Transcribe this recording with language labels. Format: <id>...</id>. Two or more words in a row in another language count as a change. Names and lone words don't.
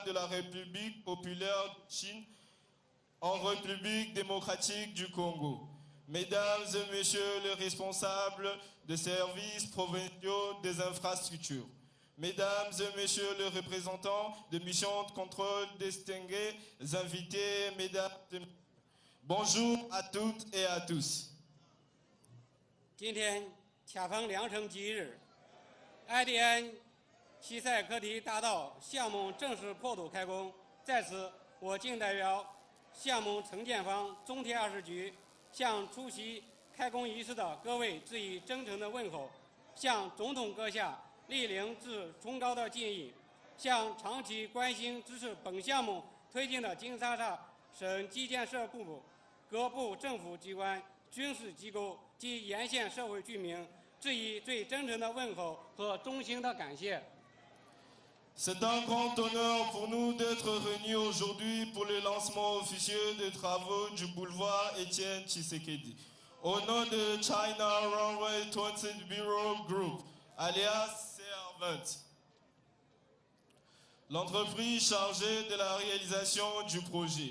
<fr>de la République populaire de Chine en République démocratique du Congo, Mesdames et Messieurs les responsables des services provinciaux des infrastructures, Mesdames et Messieurs les représentants de missions de contrôle distingués, invités, Mesdames et Messieurs, bonjour à toutes et à tous.</fr> <zh>今天恰逢良辰吉日 ，IDN 西塞科提大道项目正式破土开工。在此，我谨代表项目承建方中铁二市局，向出席开工仪式的各位致以真诚的问候，向总统阁下莅临致崇高的敬意，向长期关心支持本项目推进的金沙萨省基建设部、各部政府机关、军事机构及沿线社会居民致以最真诚的问候和衷心的感谢。</zh> <fr>C'est un grand honneur pour nous d'être réunis aujourd'hui pour le lancement officieux des travaux du boulevard Étienne Tshisekedi. Au nom de China Runway Transit Bureau Group, alias CR20, l'entreprise chargée de la réalisation du projet.</fr>